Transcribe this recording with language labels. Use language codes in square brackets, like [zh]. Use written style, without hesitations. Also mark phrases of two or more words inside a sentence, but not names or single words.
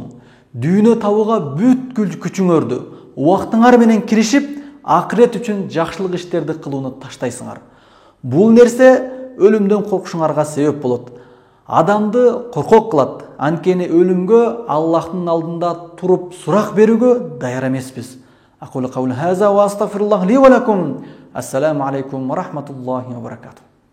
[ky] Дүйнө табууга бүткүл күчүңөрдү, убактыңар менен киришип, акырет үчүн жакшылык иштерди кылууну таштайсыңар. Бул нерсе өлүмдөн коркушуңарга себеп болот. Адамды коркок кылат. Анткени өлүмгө Аллахтын алдында туруп сурак берүүгө даяр эмеспиз. [ar] أقول قولي هذا وأستغفر الله لي ولكم. السلام عليكم ورحمة الله وبركاته.